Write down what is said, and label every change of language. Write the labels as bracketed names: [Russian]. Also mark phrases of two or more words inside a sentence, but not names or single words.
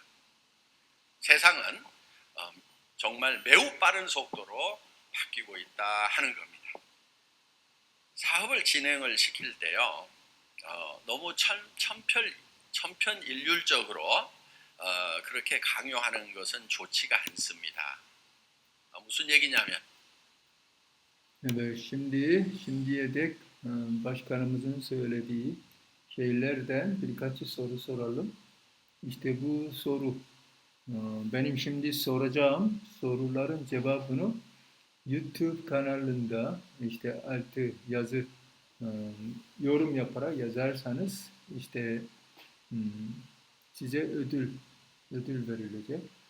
[Korean] 세상은 정말 매우 빠른 속도로 바뀌고 있다 하는 겁니다. 사업을 진행을 시킬 때요, 너무 천편일률적으로 그렇게 강요하는 것은 좋지가 않습니다. 무슨 얘기냐면, [Turkish] Evet, şimdiye dek başkanımızın söylediği şeylerden birkaç soru soralım. İşte bu soru, benim şimdi soracağım soruların cevabını YouTube kanalında işte altı yazı e, yorum yaparak yazarsanız işte hmm, size ödül verilecek.